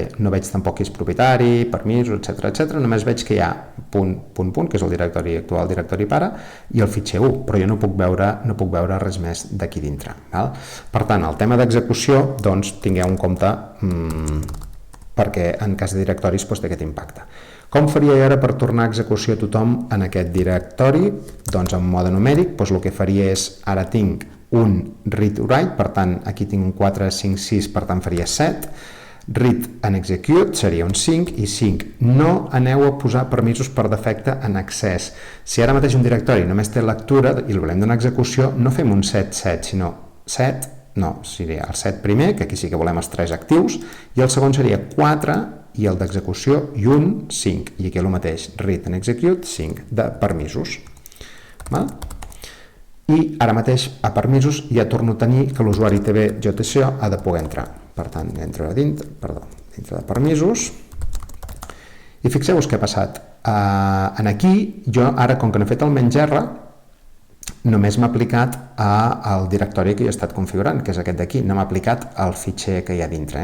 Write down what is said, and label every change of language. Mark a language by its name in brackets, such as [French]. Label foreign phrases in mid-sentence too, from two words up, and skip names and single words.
[Catalan] No veig tampoc qui és propietari, permisos, etc. Només veig que hi ha punt, que és el directori actual, el directori pare, i el fitxer 1, però jo no puc veure res més d'aquí dintre. Per tant, el tema d'execució, doncs, tingueu en compte perquè en cas de directoris té aquest impacte. Com faria jo ara per tornar a execució a tothom en aquest directori? Doncs en mode numèric, el que faria és, ara tinc un [English] read-write, [Catalan] per tant aquí tinc un 4, 5, 6, per tant faria 7, [English] read and execute [Catalan] seria un 5 i 5. No aneu a posar permisos per defecte en accés. Si ara mateix un directori només té lectura i el volem donar execució, no fem un 7-7, sinó 7, no, seria el 7 primer, que aquí sí que volem els 3 actius, i el segon seria 4 i el d'execució i un 5. I aquí el mateix, [English] read and execute, [Catalan] 5 de permisos. I ara mateix a permisos ja torno a tenir que l'usuari ITB-JSO ha de poder entrar. Per tant, entro dintre de permisos. I fixeu-vos què ha passat. Aquí, jo ara, com que no he fet el menys R, només m'ha aplicat al directori que jo he estat configurant, que és aquest d'aquí, no m'ha aplicat al fitxer que hi ha dintre.